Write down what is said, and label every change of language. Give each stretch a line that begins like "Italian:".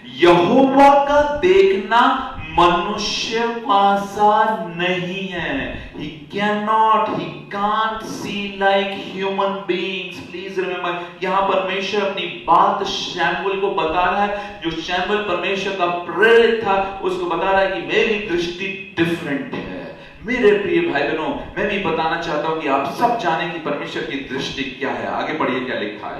Hindi: यहोवा का देखना मनुष्य का सा नहीं है।
English: He can't see like human beings. Please remember,
Hindi: यहां परमेश्वर अपनी बात शमूएल को बता रहा है। जो शमूएल परमेश्वर का प्रेरित था उसको बता रहा है कि मेरी दृष्टि डिफरेंट है। मेरे प्रिय भाई बहनों, मैं भी बताना चाहता हूं कि आप सब जाने कि परमेश्वर की दृष्टि क्या है। आगे पढ़िए क्या लिखा है।